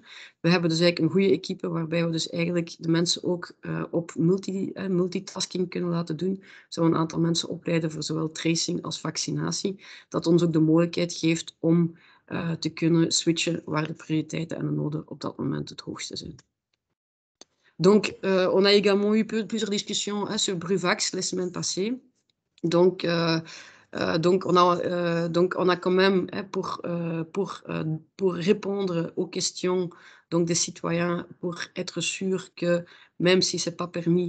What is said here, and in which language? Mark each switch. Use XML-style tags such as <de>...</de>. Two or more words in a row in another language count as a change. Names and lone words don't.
<nl>We hebben dus eigenlijk een goede equipe, waarbij we dus eigenlijk de mensen ook op multitasking kunnen laten doen. Zo een aantal mensen opleiden voor zowel tracing als vaccinatie. Dat ons ook de mogelijkheid geeft om te kunnen switchen waar de prioriteiten en de noden op dat moment het hoogste zijn.</nl> <fr>Donc, on a également eu plusieurs discussions sur Bruvax la semaine passée. Donc, on a quand même, pour répondre aux questions donc des citoyens, pour être sûr que même si ce n'est pas permis,</fr>